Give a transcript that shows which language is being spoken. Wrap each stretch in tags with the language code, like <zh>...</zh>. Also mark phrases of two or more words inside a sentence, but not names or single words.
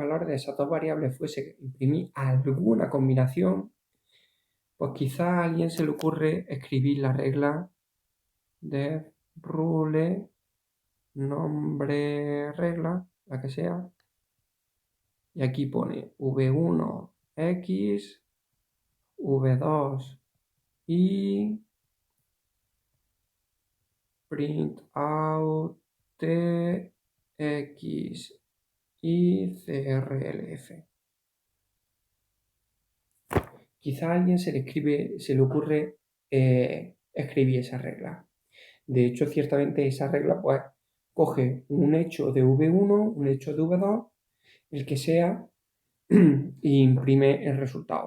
<es>valores de esas dos variables, fuese imprimir alguna combinación, pues quizá a alguien se le ocurre escribir la regla de rule, nombre, regla, la que sea, y aquí pone v1x, v2y,</es> <en>print out</en> <es>tx y crlf. Quizá a alguien se le ocurre escribir esa regla. De hecho, ciertamente esa regla pues coge un hecho de V1, un hecho de V2, el que sea, y imprime el resultado.</es>